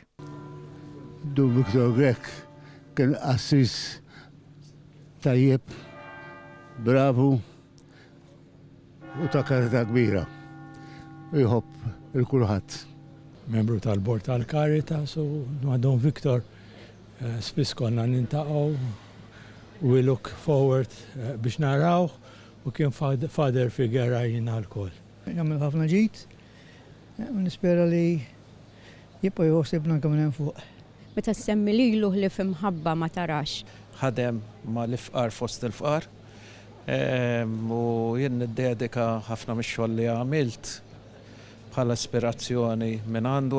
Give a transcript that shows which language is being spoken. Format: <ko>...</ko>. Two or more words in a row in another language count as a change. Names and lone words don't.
<mt>Dun Viktor Grek kien assis tajjeb, bravu u ta' karta kbira. Jħobb il-kulħadd. Membru tal-Bord tal-Caritas u Dun Viktor spiss konna nintaqgħu</mt> <en>we look forward</en> <mt>biex narawh u kien</mt> <en>father figure</en> <mt>jina l-koll. Jagħmel ħafna ġid u nispera li jibqa' jħossibna kemm hemm fuq. Meta semmi lilu li f'imħabba ma tarax. Ħadem ma l-ifqar fost il-fqar u jien niddedika ħafna mix-xogħol li għamilt bħala ispirazzjoni minn għandu.</mt>